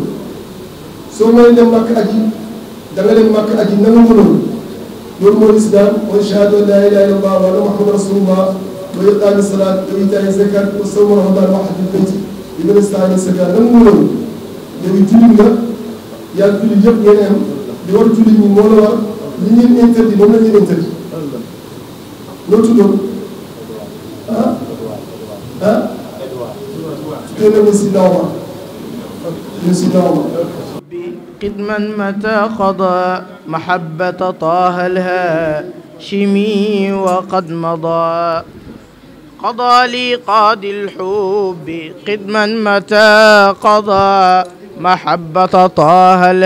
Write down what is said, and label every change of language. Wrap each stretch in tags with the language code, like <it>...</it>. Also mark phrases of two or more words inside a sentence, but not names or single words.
<wo>soo may dem màkk aji da nga dem màkk aji nangu nga loolu loolu mooy lislaam mooy</wo> <ar>شهادة أن لا إله إلا الله وأن محمدا رسول الله وإقام الصلاة وإيتاء الزكاة وصوم رمضان وحج البيت لمن استطاع سبيلا</ar> <wo>nangu nga loolu léegi jullit nga yaa jullit yëpp ngeen am li war jullit ñi moo la war li ngeen interdit moom la ngeen interdit loo tuddoon</wo> <ar>قدما متى قضى محبة طه الهاشمي وقد مضى قضى لي قاضي الحب قدما متى قضى محبة طه</ar>